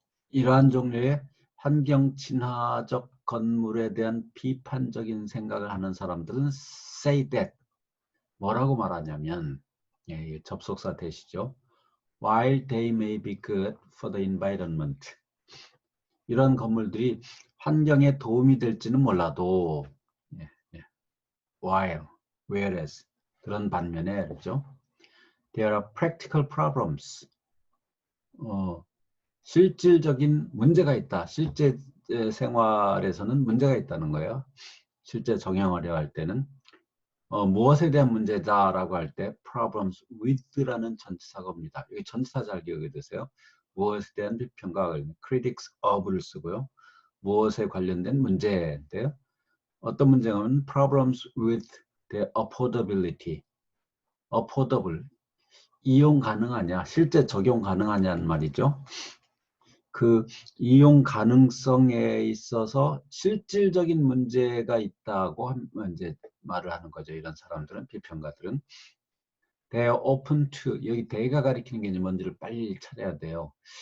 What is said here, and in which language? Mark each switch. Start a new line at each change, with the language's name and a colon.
Korean: 이러한 종류의 환경 친화적 건물에 대한 비판적인 생각을 하는 사람들은
English: say that,
Korean: 뭐라고 말하냐면, 접속사 대시죠.
English: While they may be good for the environment,
Korean: 이런 건물들이 환경에 도움이 될지는 몰라도, 예, 예. while, whereas, 그런 반면에, 그렇죠?
English: There are practical problems.
Korean: 실질적인 문제가 있다. 실제 생활에서는 문제가 있다는 거예요. 실제 적용하려 할 때는. 무엇에 대한 문제다라고 할 때 problems with라는 전치사가 옵니다. 여기 전치사 잘 기억해 두세요. 무엇에 대한 비평가, critics of를 쓰고요. 무엇에 관련된 문제인데요. 어떤 문제냐면
English: problems with the affordability.
Korean: affordable, 이용 가능하냐, 실제 적용 가능하냐는 말이죠. 그 이용 가능성에 있어서 실질적인 문제가 있다고 이제 말을 하는 거죠. 이런 사람들은, 비평가들은.
English: They are open to,
Korean: 여기 they가 가리키는 게 뭔지를 빨리 찾아야 돼요.